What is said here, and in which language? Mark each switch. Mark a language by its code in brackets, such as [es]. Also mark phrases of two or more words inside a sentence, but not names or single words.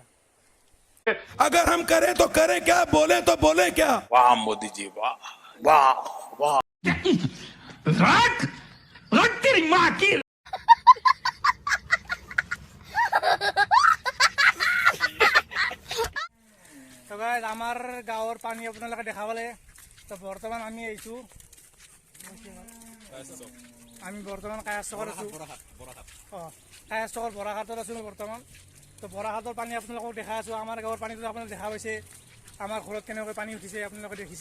[hi] अगर हम करें तो करें क्या, बोले तो बोले क्या। वाह मोदी जी, वाह वाह वाह। रख रख तेरी माँ की। [as] তো গাইজ আমাৰ গাঁৱৰ পানী আপোনালোকে দেখাবলে তো বৰ্তমান আমি আইছো আমি বৰ্তমান কায়াচকত আছো কায়াচকৰ বৰাঘাটত আছো বৰ্তমান। তো বৰাঘাটৰ পানী আপোনালোকক দেখা আছো। আমাৰ গাঁৱৰ পানীটো আপোনালোকে দেখা পাইছে, আমাৰ ঘৰত কেনেকৈ পানী উঠিছে আপোনালোকে দেখিছে।